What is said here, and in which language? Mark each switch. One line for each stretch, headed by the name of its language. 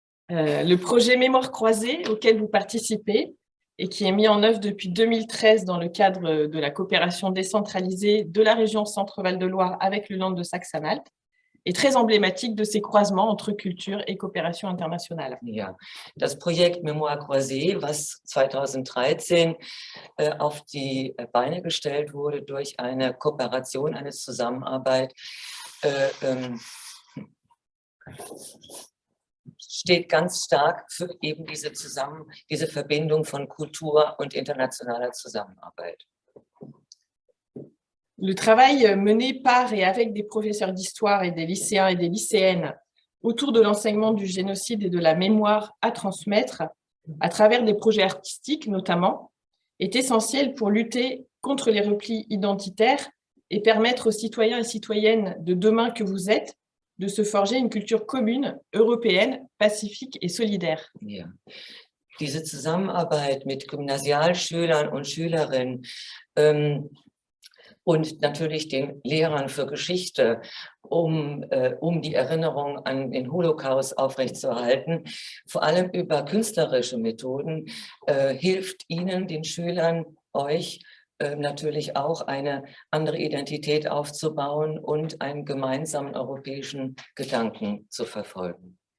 French: Le projet Mémoire croisée auquel vous participez et qui est mis en œuvre depuis 2013 dans le cadre de la coopération décentralisée de la région Centre-Val de Loire avec le Land de Saxe-Anhalt est très emblématique de ces croisements entre culture et coopération internationale.
German: Ja, das Projekt Mémoire croisée, was 2013 auf die Beine gestellt wurde durch eine Kooperation, eine Zusammenarbeit, steht ganz stark für eben diese Verbindung von Kultur und internationaler Zusammenarbeit.
French: Le travail mené par et avec des professeurs d'histoire et des lycéens et des lycéennes autour de l'enseignement du génocide et de la mémoire à transmettre, à travers des projets artistiques notamment, est essentielle pour lutter contre les replis identitaires et permettre aux citoyens et citoyennes de demain que vous êtes de se forger une culture commune, européenne, pacifique et solidaire. Ja.
German: Diese Zusammenarbeit mit Gymnasialschülern und Schülerinnen und natürlich den Lehrern für Geschichte, um die Erinnerung an den Holocaust aufrechtzuerhalten, vor allem über künstlerische Methoden, hilft Ihnen, den Schülern, euch natürlich auch eine andere Identität aufzubauen und einen gemeinsamen europäischen Gedanken zu verfolgen.